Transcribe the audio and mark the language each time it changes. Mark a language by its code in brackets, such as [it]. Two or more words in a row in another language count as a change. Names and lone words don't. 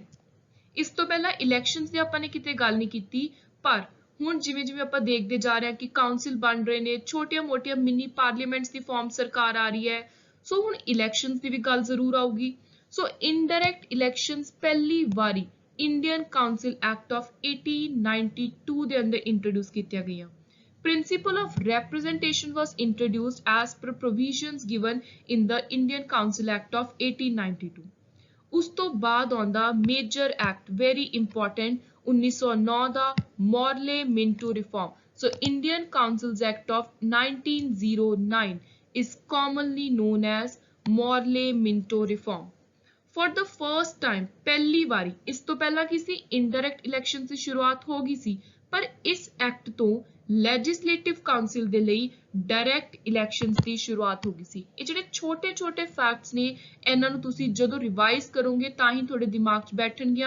[pa] ਇਸ ਤੋਂ ਪਹਿਲਾਂ ਇਲੈਕਸ਼ਨਸ ਦੀ ਆਪਾਂ ਨੇ ਕਿਤੇ ਗੱਲ ਨਹੀਂ ਕੀਤੀ, ਪਰ ਹੁਣ ਜਿਵੇਂ ਆਪਾਂ ਦੇਖਦੇ ਜਾ ਰਹੇ ਹਾਂ ਕਿ ਕਾਉਂਸਲ ਬਣ ਰਹੇ ਨੇ, ਛੋਟੀਆਂ-ਮੋਟੀਆਂ [en] mini parliaments [pa] ਦੀ ਫਾਰਮ ਸਰਕਾਰ ਆ ਰਹੀ ਹੈ, ਸੋ ਹੁਣ ਇਲੈਕਸ਼ਨਸ ਦੀ ਵੀ ਗੱਲ ਜ਼ਰੂਰ ਆਊਗੀ। ਸੋ [en] indirect elections [pa] ਪਹਿਲੀ ਵਾਰੀ ਇੰਡੀਅਨ ਕਾਉਂਸਲ ਐਕਟ ਆਫ 1892 ਦੇ ਅੰਦਰ ਇੰਟਰੋਡਿਊਸ ਕੀਤੀਆਂ ਗਈਆਂ। [en] Principle of representation was introduced as per provisions given in the Indian Council Act of 1892. [pa] ਉਸ ਤੋਂ ਬਾਅਦ ਆਉਂਦਾ [en] major act, very important, [pa] 1909 ਦਾ ਮੋਰਲੇ ਮਿੰਟੋ ਰਿਫਾਰਮ। [en] So Indian Councils Act of 1909 is commonly known as Morley Minto Reform. For the first time, [pa] ਪਹਿਲੀ ਵਾਰੀ, ਇਸ ਤੋਂ ਪਹਿਲਾਂ ਕੀ ਸੀ, [en] indirect election [pa] ਦੀ ਸ਼ੁਰੂਆਤ ਹੋ ਗਈ ਸੀ, ਪਰ ਇਸ ਐਕਟ ਤੋਂ [en] legislative council [pa] ਦੇ ਲਈ [en] direct elections [pa] ਦੀ ਸ਼ੁਰੂਆਤ ਹੋ ਗਈ ਸੀ। ਇਹ ਜਿਹੜੇ ਛੋਟੇ ਫੈਕਟਸ ਨੇ, ਇਹਨਾਂ ਨੂੰ ਤੁਸੀਂ ਜਦੋਂ ਰਿਵਾਈਜ਼ ਕਰੋਗੇ ਤਾਂ ਹੀ ਤੁਹਾਡੇ ਦਿਮਾਗ 'ਚ ਬੈਠਣਗੀਆਂ।